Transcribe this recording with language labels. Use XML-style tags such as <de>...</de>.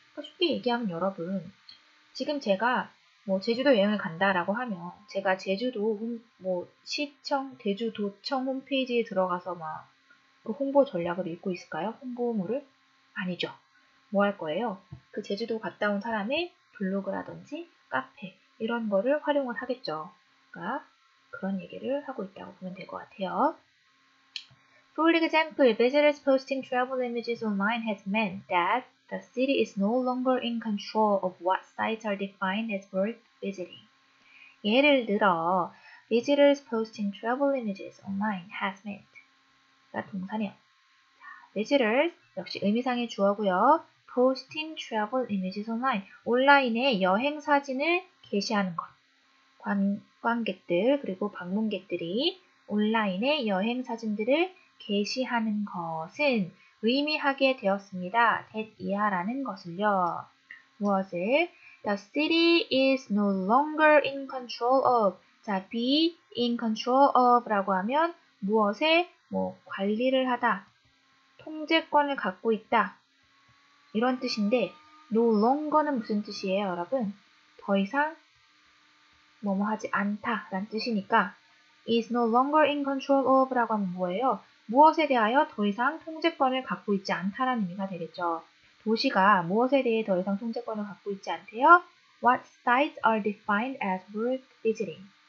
<ko>그러니까 쉽게 얘기하면 여러분, 지금 제가 뭐 제주도 여행을 간다라고 하면 제가 제주도 시청, 제주도청 홈페이지에 들어가서 막 그 홍보 전략을 읽고 있을까요? 홍보물을? 아니죠. 뭐 할 거예요? 그 제주도 갔다 온 사람의 블로그라든지 카페 이런 거를 활용을 하겠죠. 그러니까 그런 얘기를 하고 있다고 보면 될 것 같아요.</ko> <en>For example, visitors posting travel images online has meant that the city is no longer in control of what sites are defined as worth visiting.</en> <ko>예를 들어,</ko> <en>visitors posting travel images online has meant</en> <ko>가 동사네요. visitors 역시 의미상의 주어고요.</ko> <en>posting travel images online</en> <ko>온라인에 여행 사진을 게시하는 것. 관광객들 그리고 방문객들이 온라인에 여행 사진들을 게시하는 것은 의미하게 되었습니다. that 이하라는 것을요. 무엇을?</ko> <en>The city is no longer in control of.</en> <ko>자,</ko> <en>be in control of</en> <ko>라고 하면 무엇에 관리를 하다, 통제권을 갖고 있다 이런 뜻인데</ko> <en>no longer</en> <ko>는 무슨 뜻이에요, 여러분? 더 이상 뭐뭐 하지 않다 라는 뜻이니까</ko> <en>is no longer in control of</en> <ko>라고 하면 뭐예요? 무엇에 대하여 더 이상 통제권을 갖고 있지 않다라는 의미가 되겠죠. 도시가 무엇에 대해 더 이상 통제권을 갖고 있지 않대요?</ko> <en>What sites are defined as worth visiting?</en>